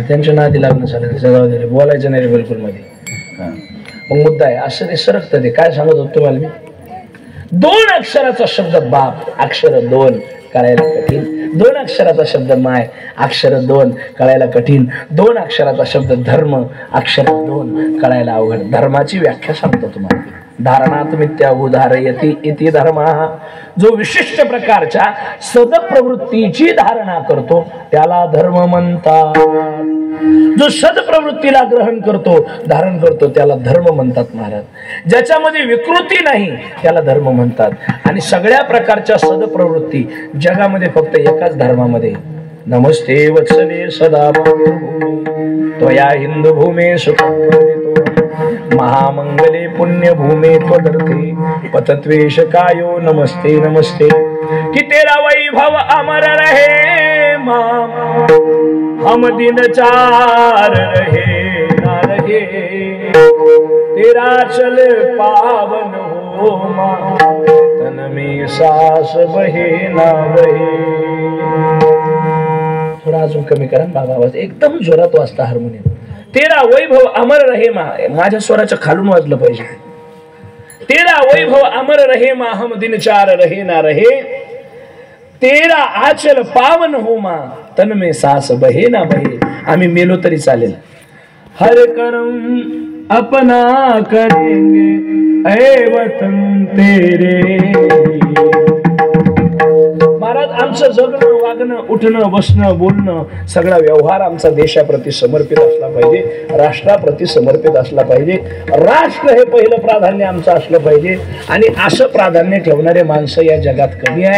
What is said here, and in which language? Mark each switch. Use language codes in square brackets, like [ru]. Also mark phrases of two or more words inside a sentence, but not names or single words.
[mr] त्यांच्या नादी लागणं झालं, जगाव बोलायचं नाही रे बिलकुल मध्ये. मग मुद्दा आहे असं ते सरकतं. ते काय सांगत होत तुम्हाला मी, 2 अक्षराचा शब्द बाप, अक्षर 2 कळायला कठीण. 2 अक्षराचा शब्द माय, अक्षर 2 कळायला कठीण. 2 अक्षराचा शब्द धर्म, अक्षर 2 कळायला अवघड. धर्माची व्याख्या सांगतो तुम्हाला. [sa] धारणात मिथ्या उदाहरयति इति धर्म. [mr] जो विशिष्ट प्रकारच्या सदप्रवृत्तीची धारणा करतो त्याला धर्म म्हणतात. जो सदप्रवृत्तीला ग्रहण करतो, धारण करतो त्याला धर्म म्हणतात महाराज. ज्याच्यामध्ये विकृती नाही त्याला धर्म म्हणतात. आणि सगळ्या प्रकारच्या सदप्रवृत्ती जगामध्ये फक्त एकाच धर्मामध्ये. [sa] नमस्ते वत्सले सदा त्वया हिंदू भूमे सुखं महामंगले पुण्यभूमे त्वदर्थे पतत्वेश कायो नमस्ते नमस्ते. [hi] कि तेरा वैभव अमर रहे माम, हम दिन 4 रहे ना रहे, तेरा चल पावन हो मां, तन में सांस बहे ना बहे. [mr] थोडा अजून कमी करा बाबा आवाज, एकदम जोरात वाजता हार्मोनियम. [hi] तेरा वैभव अमर रहे मा, [mr] माझ्या स्वराच्या खालून वाजलं पाहिजे. [hi] तेरा वैभव अमर रहे मा, हम दिन 4 रहे ना रहे, तेरा आचल पावन हो मा, तन में सांस बहे ना बहे. [mr] आम्ही मेलो तरी चालेल. [hi] हर कर्म अपना करेंगे ऐ वतन तेरे. [mr] महाराज आमचं जगणं, वागणं, उठणं, बसणं, बोलणं, सगळा व्यवहार आमचा देशाप्रती समर्पित असला पाहिजे, राष्ट्राप्रती समर्पित असला पाहिजे. राष्ट्र हे पहिलं प्राधान्य आमचं असलं पाहिजे. आणि असं प्राधान्य ठेवणारे माणसं या जगात कमी आहे.